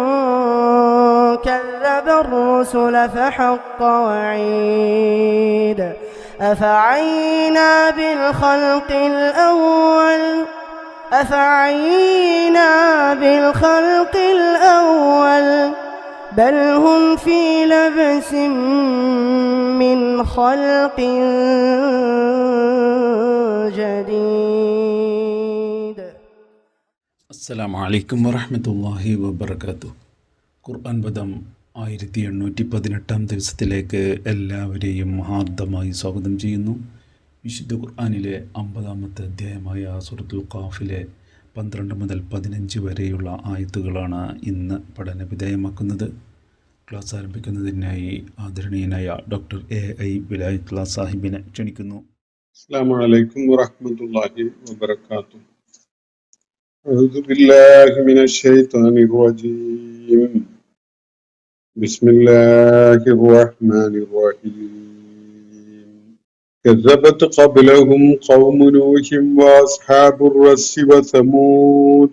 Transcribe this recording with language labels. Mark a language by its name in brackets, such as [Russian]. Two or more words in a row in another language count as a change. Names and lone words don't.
[Arabic] كذب الرسل فحق وعيد أفعينا بالخلق الأول بل هم في لبس من خلق جديد. السلام عليكم ورحمة الله وبركاته. [Malayalam] ഖുർആൻ പദം 1818 ദിവസത്തിലേക്ക് എല്ലാവരെയും ഹാർദമായി സ്വാഗതം ചെയ്യുന്നു. വിശുദ്ധ ഖുർആനിലെ 50-ാമത്തെ അധ്യായമായ സൂറത്തുൽ ഖാഫിലെ 12 മുതൽ 15 വരെയുള്ള ആയത്തുകളാണ് ഇന്ന് പഠന വിധേയമാക്കുന്നത്. ക്ലാസ് ആരംഭിക്കുന്നതിനായി ആദരണീയനായ ഡോക്ടർ AI വിലായത്തുള്ള സാഹിബിനെ ക്ഷണിക്കുന്നു. [Arabic] السلام عليكم ورحمة الله وبركاته. أعوذ بالله من الشيطان الرجيم. بسم الله الرحمن الرحيم. كذبت قبلهم قوم نوح وأصحاب الرس وثمود